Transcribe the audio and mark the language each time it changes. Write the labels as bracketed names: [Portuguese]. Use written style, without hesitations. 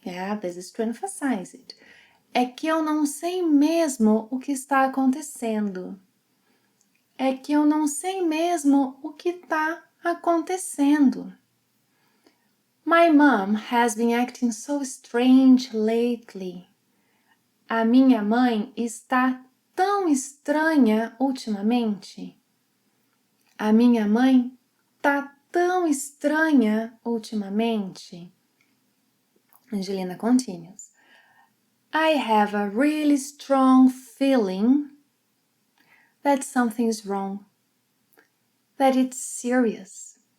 [English] Yeah, this is to emphasize it. [Portuguese] É que eu não sei mesmo o que está acontecendo. É que eu não sei mesmo o que está acontecendo. [English] My mom has been acting so strange lately. [Portuguese] A minha mãe está tão estranha ultimamente. A minha mãe está tão estranha ultimamente. [English] Angelina continues. I have a really strong feeling that something's wrong, that it's serious.